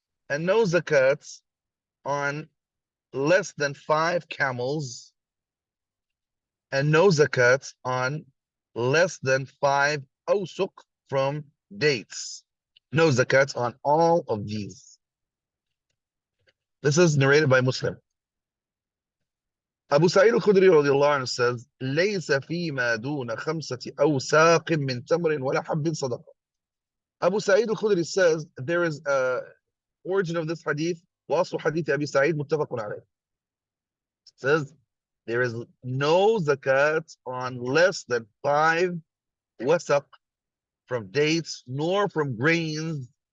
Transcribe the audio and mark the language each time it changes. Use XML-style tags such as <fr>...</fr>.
<en>And no zakat on less than 5 camels. And no zakat on less than 5 awsuq from dates. No zakat on all of these. This is narrated by Muslim. Abu Sa'id al-Khudri radiallahu anhu says,</en> <ar>ليس فيما دون 5 أوساق من تمر ولا حب صدقة.</ar> <en>Abu Sa'id al-Khudri says there is a origin of this hadith,</en> <ar>وأصل حديث أبي سعيد متفق عليه.</ar> <en>Says there is no zakat on less than 5 wasaq from dates nor from grains.</en>